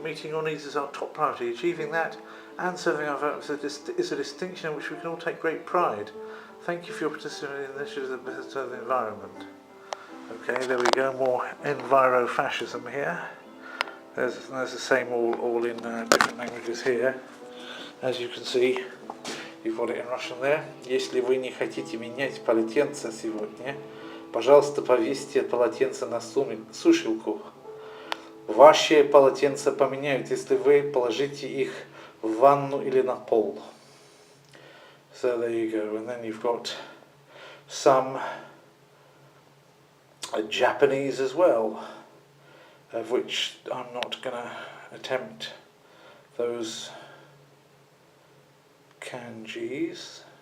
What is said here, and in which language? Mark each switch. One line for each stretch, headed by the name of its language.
English: Meeting your needs is our top priority. Achieving that and serving our votes is a distinction in which we can all take great pride. Thank you for your participation in initiatives that better the environment. Okay, there we go. More enviro-fascism here. There's the same all in different languages here. As you can see, you've got it in Russian there.
Russian: Если вы не хотите менять полотенце сегодня, пожалуйста, повесьте полотенце на сушилку. Ваши полотенца поменяют, если вы положите их в ванну или на пол.
English: So there you go. And then you've got some Japanese as well, of which I'm not going to attempt those kanjis.